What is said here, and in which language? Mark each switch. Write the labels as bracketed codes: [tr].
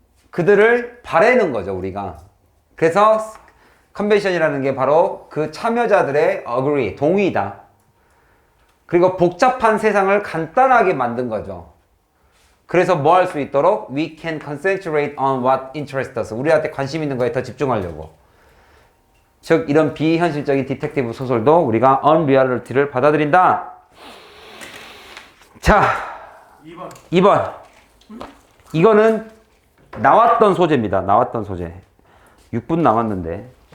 [ko] 그들을 바라는 거죠, 우리가. 그래서 컨벤션이라는 게 바로 그 참여자들의 agree, 동의다. 그리고 복잡한 세상을 간단하게 만든 거죠. 그래서 뭐 할 수 있도록 [en] we can concentrate on what interests us. [ko] 우리한테 관심 있는 거에 더 집중하려고. 즉 이런 비현실적인 디텍티브 소설도 우리가 unreality를 받아들인다. 자, 2번. 이거는 나왔던 소재입니다. 나왔던 소재. 6분 남았는데.